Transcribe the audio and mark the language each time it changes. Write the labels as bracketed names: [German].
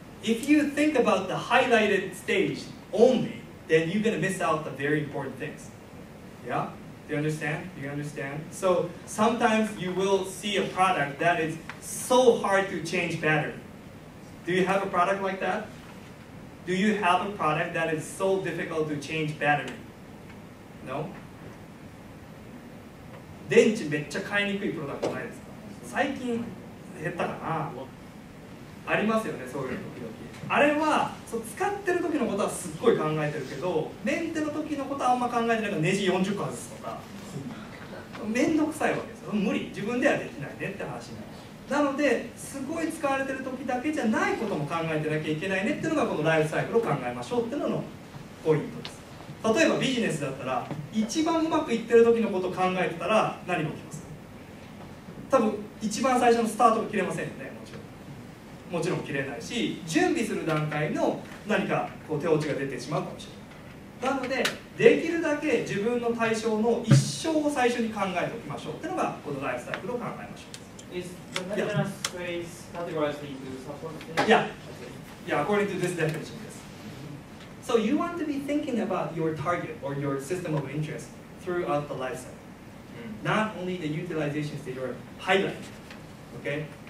[English] If you think about the highlighted stage only, then you're going to miss out the very important things. Yeah? Do you understand? Do you understand? So sometimes you will see a product that is so hard to change battery. Do you have a product like that? Do you have a product that is so difficult to change battery? No? [Japanese] 電池めっちゃ買いにくいプロダクトないですか？最近減ったかな？ありますよね、そういうの時々。あれは使ってる時のことはすっごい考えてるけど、メンテの時のことはあんま考えてないからネジ40個外すとか、めんどくさいわけですよ。無理、自分ではできないねって話になる。なので、すごい使われてる時だけじゃないことも考えてなきゃいけないねっていうのがこのライフサイクルを考えましょうっていうののポイントです。例えばビジネスだったら、一番うまくいってる時のことを考えてたら何が起きますか？多分一番最初のスタートが切れませんよね、もちろん切れないし、準備する段階の何かこう手落ちが出てしまうかもしれない。なので、できるだけ自分の対象の一生を最初に考えておきましょうっていうのが、このライフサイクルを考えましょう。 [English] Is the maintenance phase categorized into support phase? Yeah. Yeah, according to this definition, yes. So you want to be thinking about your target or your system of interest throughout the life cycle. Not only the utilization stage or highlight. Okay?